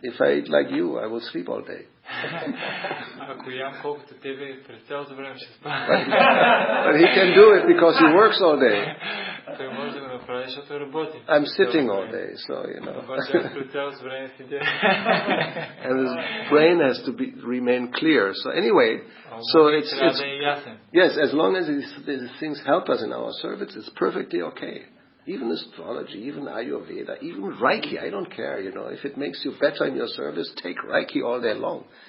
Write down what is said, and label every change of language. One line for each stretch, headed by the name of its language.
English: If I eat like you, I will sleep all day.
Bulgarian: Ако ям колкото тебе, през цялото време ще спа.
English: But he can do it because he works all day.
Bulgarian: Той може да го направи, защото работи.
English: I'm sitting all day, so
Bulgarian: Обаче аз през цялото време седя.
English: And his brain has to remain clear. So anyway, so it's yes, as long as these things help us in our service, it's perfectly okay. Even astrology, even Ayurveda, even Reiki, I don't care, If it makes you better in your service, take Reiki all day long.